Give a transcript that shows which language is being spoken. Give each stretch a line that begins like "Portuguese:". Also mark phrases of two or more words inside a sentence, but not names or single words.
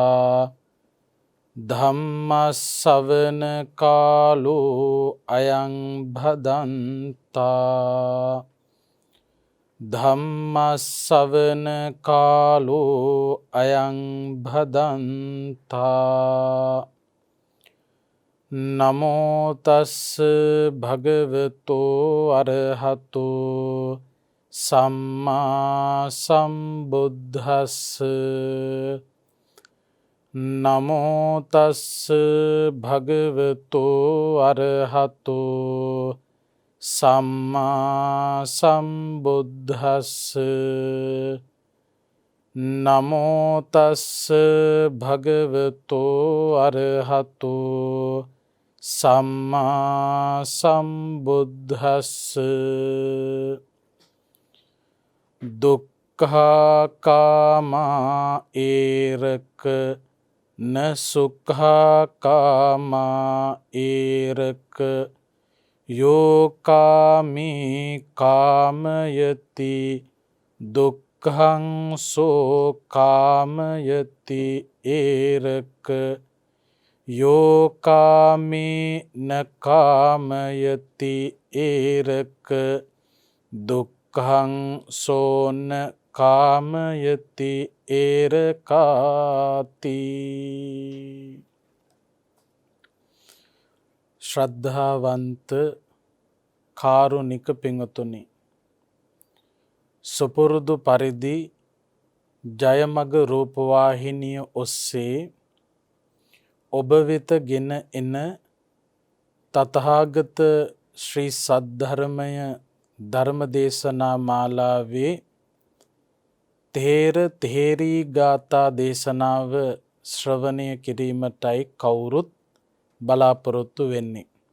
Pali: धम्मश्रवण कालो अयं भदन्ता धम्मश्रवण कालो अयं भदन्ता नमो तस् भगवतो अरहतो सम्मा सम्बुद्धस्स नमो तस् भगवतो अरहतो सम्मा सम्बुद्धस्स नमो तस् भगवतो अरहतो सम्मा सम्बुद्धस्स दुःखा कामा एरक न सुखा कामा एरक यो कामी कामयति दुःखं सो कामयति एरक यो कामी न कामयति एरक दुःखं सो न कामयति एरकाति.
Sinhala: ශ්‍රද්ධාවන්ත කාරුණික පිංතුනි, සුපුරුදු පරිදි ජයමග රූපවාහිනිය ඔස්සේ ඔබ වෙත ගෙන එන තථාගත ශ්‍රී සද්ධර්මය ධර්මදේශනා මාලාවේ තේර තේරී ගාථා දේශනාව ශ්‍රවණය කිරීමටයි කවුරුත් බලාපොරොත්තු වෙන්නේ.